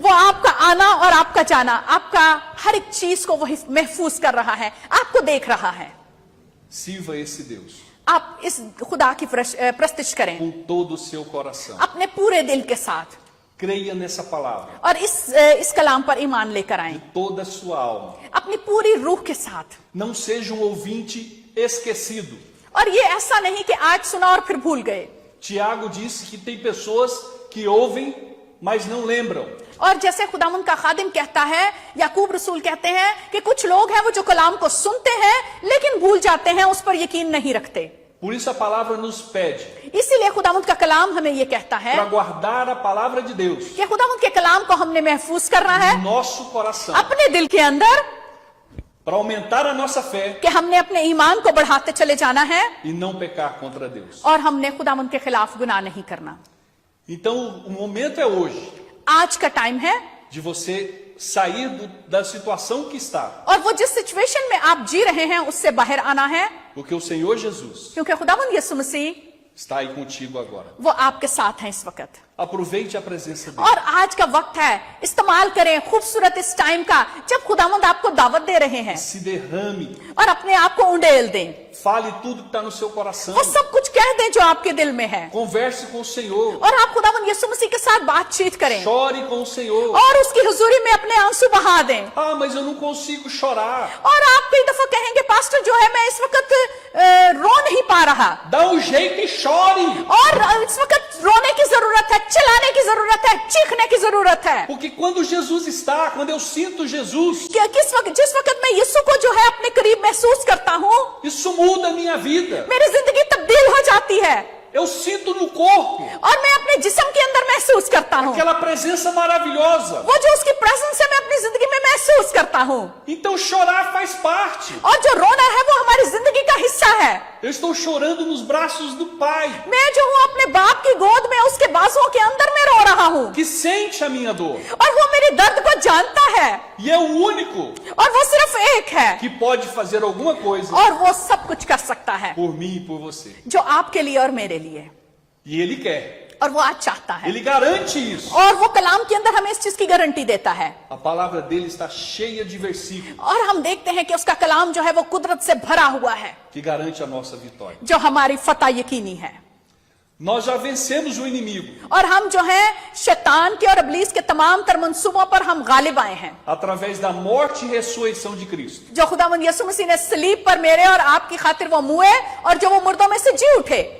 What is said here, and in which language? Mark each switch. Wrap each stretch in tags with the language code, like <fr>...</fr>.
<hi>वो आपका आना और आपका जाना आपका हर एक चीज को वो महफूज कर रहा है आपको देख रहा है</hi> <pt>Sirva esse Deus</pt> <hi>आप इस खुदा की प्रस्तिश करें</hi> <pt>com todo o seu coração.</pt> <hi>अपने पूरे दिल के साथ</hi> <pt>Creia nessa palavra</pt> <hi>और इस कलाम पर ईमान लेकर आए</hi> <pt>de toda a sua alma.</pt> <hi>अपनी पूरी रूह के साथ</hi> <pt>Não seja um ouvinte esquecido.</pt> <hi>और ये ऐसा नहीं कि आज सुना और फिर भूल गए</hi> <pt>Tiago disse que tem pessoas que ouvem, mas não lembram.</pt> <hi>और जैसे खुदावंद का खादिम कहता है याकूब रसूल कहते हैं कि कुछ लोग हैं वो जो कलाम को सुनते हैं लेकिन भूल जाते हैं उस पर यकीन नहीं रखते</hi> <pt>Por isso a palavra nos pede</pt> <hi>इसीलिए खुदावंद का कलाम हमें ये कहता है</hi> <pt>para guardar a palavra de Deus</pt> <hi>कि खुदावंद के कलाम को हमने महफूज करना है</hi> <pt>no nosso coração,</pt> <hi>अपने दिल के अंदर</hi> <pt>para aumentar a nossa fé</pt> <hi>कि हमने अपने ईमान को बढ़ाते चले जाना है</hi> <pt>e não pecar contra Deus.</pt> <hi>और हमने खुदावंद के खिलाफ गुनाह नहीं करना</hi> <pt>Então o momento é hoje.</pt> <hi>आज का टाइम है</hi> <pt>de você sair da situação que está,</pt> <hi>और वो जिस सिचुएशन में आप जी रहे हैं उससे बाहर आना है,</hi> <pt>porque o Senhor Jesus</pt> <hi>क्योंकि खुदावंद यीशु मसीह</hi> <pt>está aí contigo agora.</pt> <hi>वो आपके साथ हैं इस वक्त।</hi> <pt>Aproveite a presença dele.</pt> <hi>और आज का वक्त है, इस्तेमाल करें खूबसूरत इस टाइम का जब खुदावंद आपको दावत दे रहे हैं,</hi> <pt>Se derrame,</pt> <hi>और अपने आप को उंडेल दें,</hi> <pt>fale tudo que está no seu coração.</pt> <hi>वो सब कुछ कह दें जो आपके दिल में है,</hi> <pt>Converse com o Senhor.</pt> <hi>और आप खुदावंद यीशु मसीह के साथ बातचीत करें</hi> <pt>Chore com o Senhor.</pt> <hi>और उसकी हुजूरी में अपने आंसू बहा दें।</hi> <pt>Ah, mas eu não consigo chorar.</pt> <hi>और आप कई दफा कहेंगे पास्टर जो है मैं इस वक्त रो नहीं पा रहा,</hi> <pt>Dá um jeito e chore.</pt> <hi>और इस वक्त रोने की जरूरत है, चिल्लाने की जरूरत है, चीखने की जरूरत है।</hi> <pt>Porque quando Jesus está, quando eu sinto Jesus,</pt> <hi>जिस वक्त मैं यीशु को जो है अपने करीब महसूस करता हूँ,</hi> <pt>isso muda a minha vida.</pt> <hi>मेरी जिंदगी तब्दील हो जाती है,</hi> <pt>Eu sinto no corpo</pt> <hi>और मैं अपने जिस्म के अंदर महसूस करता हूँ</hi> <pt>aquela presença maravilhosa.</pt> <hi>वो जो उसकी प्रेजेंस है, मैं अपनी जिंदगी में महसूस करता हूँ।</hi> <pt>Então chorar faz parte.</pt> <hi>और जो रोना है वो हमारी जिंदगी का हिस्सा है।</hi> <pt>Eu estou chorando nos braços do Pai,</pt> <hi>मैं जो हूँ अपने बाप की गोद में उसके बाजुओं के अंदर में रो रहा हूँ,</hi> <pt>que sente a minha dor.</pt> <hi>और वो मेरे दर्द को जानता है,</hi> <pt>E é o único</pt> <hi>और वो सिर्फ एक है,</hi> <pt>que pode fazer alguma coisa</pt> <hi>और वो सब कुछ कर सकता है</hi> <pt>por mim e por você.</pt> <hi>जो आपके लिए और मेरे लिए,</hi> <pt>E Ele quer.</pt> <hi>और वो आज चाहता है,</hi> <pt>Ele garante isso.</pt> <hi>और वो कलाम के अंदर हमें इस चीज की गारंटी देता है।</hi> <pt>A palavra dele está cheia de versículos</pt> <hi>और हम देखते हैं कि उसका कलाम जो है वो कुदरत से भरा हुआ है,</hi> <pt>que garante a nossa vitória.</pt> <hi>जो हमारी फतह यकीनी है।</hi> <pt>Nós já vencemos o inimigo</pt> <hi>और हम जो है शैतान के और इब्लीस के तमाम तर मंसूबों पर हम गालिब आए हैं,</hi> <pt>através da morte e ressurreição de Cristo.</pt> <hi>जो खुदावंद यीशु मसीह ने सलीब पर मेरे और आपकी खातिर वो मुए और जो वो मुर्दों में से जी उठे।</hi>